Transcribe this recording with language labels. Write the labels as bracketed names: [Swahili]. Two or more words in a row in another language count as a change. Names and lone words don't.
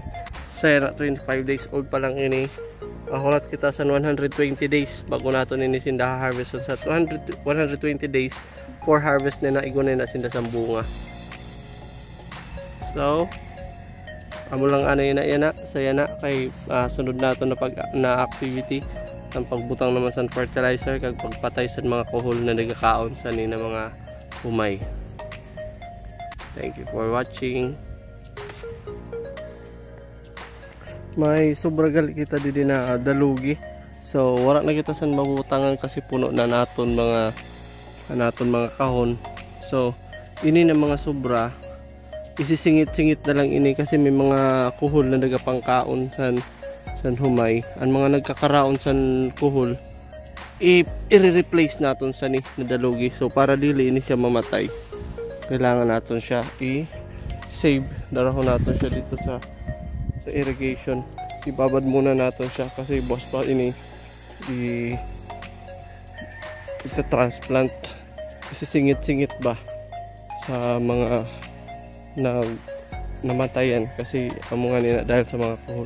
[Hiligaynon] Saya na 25 days old pa lang ini. Hulat kita sa 120 days bago nato ini sinda harvest sa 120 days [English] for harvest [Hiligaynon] na igunay na sinda sa bunga. So, amo lang ano yun na saya na kay sunod nato na activity ang pagbutang naman sa fertilizer kag pagpatay sa mga kuhol na nagakaon sa ni na mga humay. [English] Thank you for watching. [Hiligaynon] May sobra gali kita didi na dalugi. So wala na kita san mabutangan kasi puno na naton mga kahon. So ini na mga sobra isisingit-singit na lang ini kasi may mga kuhol na nagapangkaon san humay. Ang mga nagkakaraon san kuhol i-replace naton sa ni na dalugi. [Filipino] So para dili ini siya mamatay, kailangan natin siya i-save. Darahon natin siya dito sa irrigation. Ibabad muna natin siya kasi boss pa ini ita-transplant kasi singit-singit ba sa mga namatayan kasi amungan nila dahil sa mga kuhol.